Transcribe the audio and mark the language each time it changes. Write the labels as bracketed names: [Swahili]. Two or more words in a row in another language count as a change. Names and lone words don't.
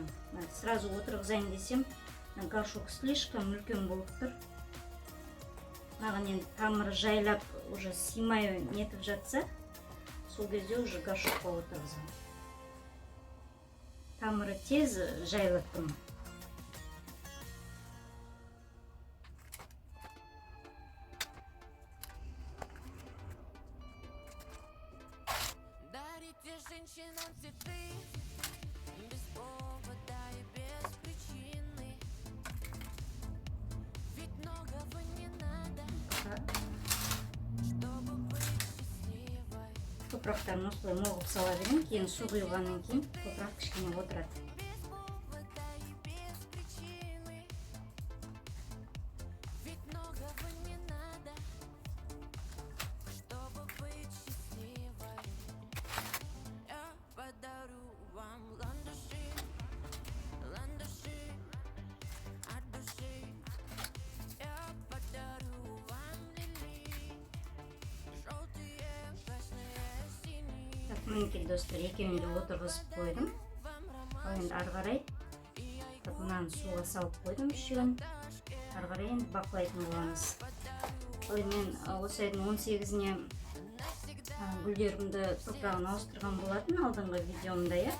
[Kazakh] Сразу отырғызайын десем, горшок слишком үлкен болып тұр. Маған енді тамыры жайлап уже симай нетіп жатса, сол кезде уже горшокқа отырғызам. Тамыры тез жайлаттым. [Russian] Женщинам цветы без повода и без причины. Ведь многого не надо, чтобы быть счастливой. [Kazakh] Топырақтарын осылай моғып сала берем, кейін су құйылғаннан кейін топырақ кішкене отырады. [Russian] Без повода и без причины. Ведь многого не надо, чтобы быть счастливой. Я подарю вам ландыши, ландыши от души. Я подарю вам лилии, желтые, красные, синие. Так, [Kazakh] мінекей достар, екеуін де отырғызып қойдым. Ал енді ары қарай мынаны суға салып қойдым үшеуін. Ары қарай енді бақылайтын боламыз. Ал мен осы айдың 18-іне гүлдерімді топырағын ауыстырған болатын алдыңғы видеомда, я.